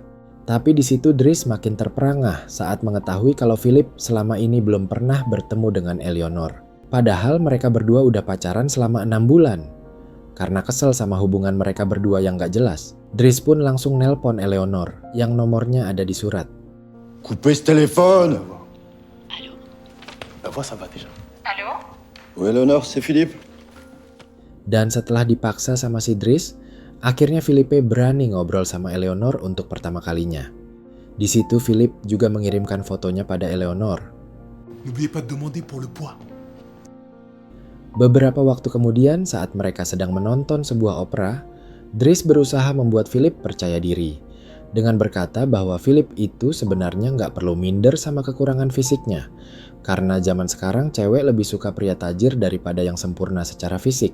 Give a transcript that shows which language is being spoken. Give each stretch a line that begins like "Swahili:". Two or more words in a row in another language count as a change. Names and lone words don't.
Indonesian: Tapi di situ Dries makin terperangah saat mengetahui kalau Philip selama ini belum pernah bertemu dengan Eleanor. Padahal mereka berdua udah pacaran selama 6 bulan. Karena kesel sama hubungan mereka berdua yang gak jelas, Dries pun langsung nelpon Eleanor yang nomornya ada di surat.
French: Coupez ce téléphone. La voix ça va déjà. Oui, Eleanor, c'est Philippe.
Indonesian: Dan setelah dipaksa sama si Dries, akhirnya Philippe berani ngobrol sama Eleanor untuk pertama kalinya. Di situ Philip juga mengirimkan fotonya pada Eleanor.
French: N'oubliez pas de demander pour le poids.
Indonesian: Beberapa waktu kemudian saat mereka sedang menonton sebuah opera, Dries berusaha membuat Philip percaya diri dengan berkata bahwa Philip itu sebenarnya nggak perlu minder sama kekurangan fisiknya, karena zaman sekarang cewek lebih suka pria tajir daripada yang sempurna secara fisik.